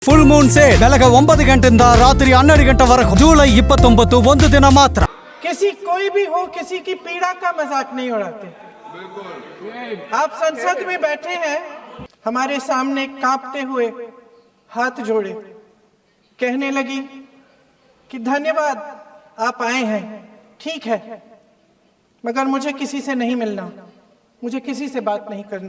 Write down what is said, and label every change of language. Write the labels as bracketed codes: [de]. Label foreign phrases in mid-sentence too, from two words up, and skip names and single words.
[kn] ಫುಲ್ ಮೂನ್ ಸೇಲ್ ಬೆಳಗ್ಗೆ 9 ಗಂಟೆಯಿಂದ ರಾತ್ರಿ 12 ಗಂಟೆವರೆಗೂ ಜುಲೈ 29 ಒಂದು ದಿನ ಮಾತ್ರ. [hi] किसी कोई भी हो, किसी की पीड़ा का मजाक नहीं उड़ाते. आप संसद में बैठे हैं, हमारे सामने कांपते हुए हाथ जोड़े, कहने लगी कि धन्यवाद आप आए हैं, ठीक है, मगर मुझे किसी से नहीं मिलना, मुझे किसी से बात नहीं करनी.